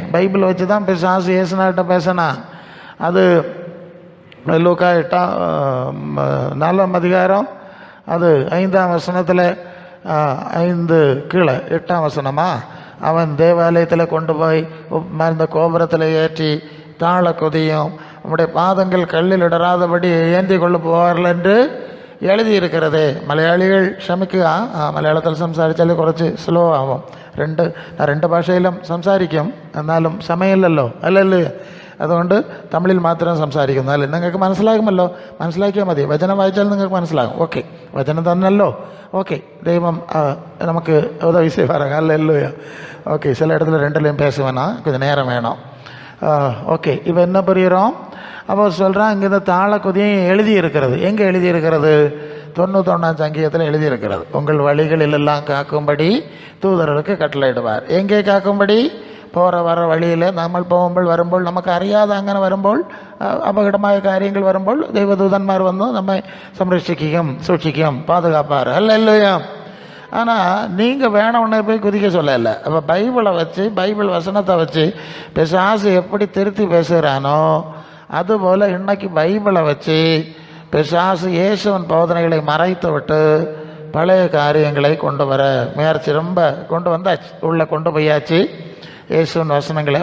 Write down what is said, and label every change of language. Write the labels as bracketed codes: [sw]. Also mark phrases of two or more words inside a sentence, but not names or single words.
[ta] பைபிள் வச்சு தான் பிசாசு இயேசுனாட்ட பேசினா. அது லூக்கா 4ஆம் அதிகாரம் அது 5ஆம் வசனத்தில் 5 கீழே 8ஆம் வசனமா, அவன் தேவாலயத்தில் கொண்டு போய் இந்த கோபுரத்தில் ஏற்றி தாழ கொதியும் நம்முடைய பாதங்கள் கல்லில் இடராதபடி ஏந்தி கொண்டு போவார்கள் என்று எழுதியிருக்கிறது. [ml] மலையாளிகள் ക്ഷമിക്കുക, மலையாளத்தில் സംസാരിച്ചാൽ കുറച്ച് സ്ലോ ആവും. நான் 2 ഭാഷയിലും സംസാരിക്കും, എന്നാലും സമയമില്ലല്ലോ, അല്ലല്ലേ? അതുകൊണ്ട് തമിഴിൽ മാത്രം സംസാരിക്കുന്നു. അല്ലേ, നിങ്ങൾക്ക് മനസ്സിലാകുമല്ലോ, മനസ്സിലാക്കിയാൽ മതി. വചനം വായിച്ചാൽ നിങ്ങൾക്ക് മനസ്സിലാകും. ഓക്കെ, വചനം തന്നല്ലോ. ഓക്കെ, ദൈവം നമുക്ക് [ta] உதவி செய்வாங்க. அல்லேலூயா. ஓகே, சில இடத்துல 2லையும் பேசுவேன்னா கொஞ்சம் நேரம் வேணும். ஓகே, இப்போ என்ன புரிகிறோம்? அப்போ சொல்கிறான், இங்கே இந்த தாழ கொதியும் எழுதியிருக்கிறது. எங்கே எழுதியிருக்கிறது? 91ஆம் சங்கீதத்தில் எழுதியிருக்கிறது. உங்கள் வழிகளிலெல்லாம் காக்கும்படி தூதர்களுக்கு கட்டளையிடுவார். எங்கே காக்கும்படி? போகிற வர வழியில் [ml] നമ്മൾ പോകുമ്പോൾ വരുമ്പോൾ നമുക്ക് അറിയാതെ അങ്ങനെ വരുമ്പോൾ അപകടമായ കാര്യങ്ങൾ വരുമ്പോൾ ദൈവദൂതന്മാർ വന്ന് നമ്മെ സംരക്ഷിക്കുകയും സൂക്ഷിക്കുകയും [ta] பாதுகாப்பார். அல்லேலூயா. ஆனால் நீங்கள் வேணும்னே போய் குதிக்க சொல்லலை. அப்போ பைபிளை வச்சு, பைபிள் வசனத்தை வச்சு பிசாசு எப்படி திருத்தி பேசுகிறானோ அதுபோல் இன்னைக்கு பைபிளை வச்சு பிசாசு இயேசுவின் போதனைகளை மறைத்து விட்டு பழைய காரியங்களை கொண்டு வர முயற்சி ரொம்ப கொண்டு வந்தாச்சு, உள்ளே கொண்டு போயாச்சு இயேசுவின் வசனங்களை.